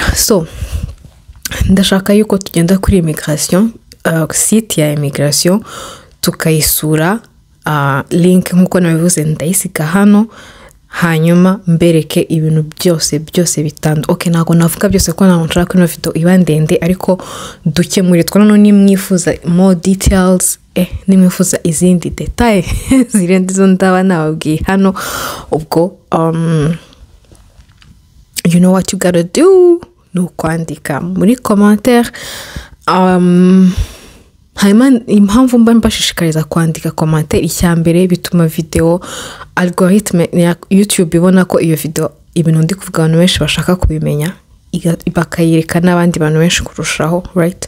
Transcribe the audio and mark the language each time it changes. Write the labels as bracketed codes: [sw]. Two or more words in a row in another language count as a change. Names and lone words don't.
[rw] So ndashaka yuko tugenda kuri Immigration, site ya Immigration tukayisura, link nkuko nabivuze ndayisiga hano, hanyuma mbereke ibintu byose bitandukanye. Okay, ntago navuga byose ko ntago nshaka ino video iba ndende, ariko dukemure twanano nimwifuza [en] more details, [rw] nimwifuza izindi detail zirenze izo ndaba nababwiye hano. [en] Ubwo you know what you gotta do, [rw] no kwandika muri commentaire. Hanyuma impamvu mba mbashishikariza kwandika commentaire, icyambere bituma video algoritme ya YouTube ibona ko iyo video ibintu ndi kuvuga abantu benshi bashaka kubimenya, bakayireka n'abandi bantu benshi kurushaho, right?